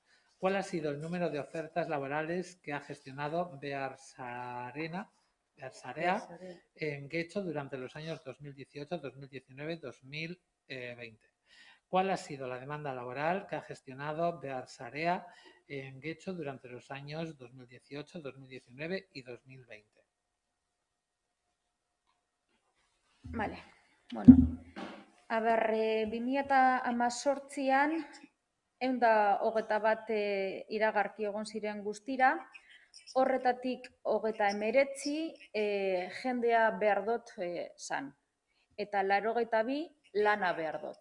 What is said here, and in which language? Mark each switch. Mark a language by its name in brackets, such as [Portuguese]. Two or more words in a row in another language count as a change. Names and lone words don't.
[Spanish] ¿Cuál ha sido el número de ofertas laborales que ha gestionado Bearsarea en Getxo durante los años 2018, 2019 y 2020? ¿Cuál ha sido la demanda laboral que ha gestionado Bearsarea en Getxo durante los años 2018, 2019 y 2020? Vale, bueno. A ber, [Basque] 2018an 121 iragarki egon ziren guztira, horretatik 39 jendea behar dut zan. Eta 82 lana behar dut.